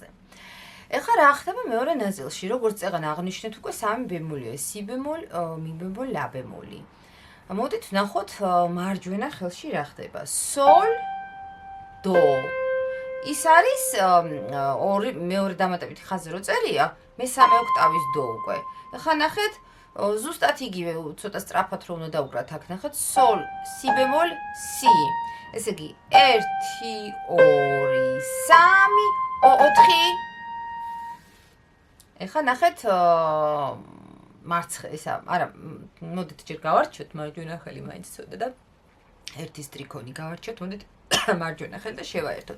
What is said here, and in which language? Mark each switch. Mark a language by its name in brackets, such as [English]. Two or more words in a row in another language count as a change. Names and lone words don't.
[Georgian] ეხლა რა ხდება მეორე ნაწილში, როგორც წეგან აღნიშნეთ, უკვე სამი ბემოლია, si bemol, mi bemol, la bemoli. მოდით ვნახოთ მარჯვენა ხელში რა ხდება. sol, do. ის არის მეორე დამატებითი ხაზი რო წერია, მესამე ოქტავის do უკვე. ეხლა ნახეთ, ზუსტად იგივე, ცოტა სწრაფად რო უნდა დავუკრათ აქ, ნახეთ, sol, si bemol, si. ესე იგი 1 2 3 4 ეხლა ნახეთ ისა, არა, მოდით ჯერ გავარჩიოთ მარჯვენა ხელი მაინც ცოტა და ერთის ტრიქონი გავარჩიოთ, მოდით მარჯვენა ხელი და შევაერთოთ.